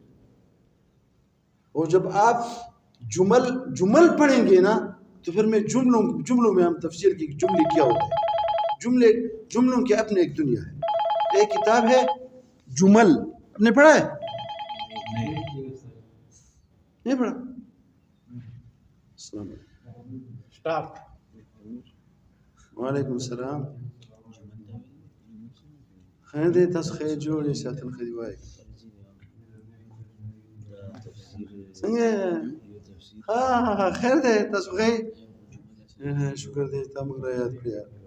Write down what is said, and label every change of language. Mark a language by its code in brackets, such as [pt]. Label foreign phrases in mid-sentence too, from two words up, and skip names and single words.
[ur] اور جب آپ جمل پڑھیں گے نا تو پھر میں جملوں میں ہم تفسیر کی جملے کیا ہوتا ہے. جملوں کی اپنے ایک دنیا ہے. ایک کتاب ہے جمل، آپ نے پڑھا ہے؟ نہیں پڑھا؟ [ar] السلام علیکم. وعلیکم السلام. [ps] خیر دی تاسو خیر جوړې ساتل خدي وای څنګه ها خیر دی تاسو خیر شکر دی ته موږ را یاد کړیا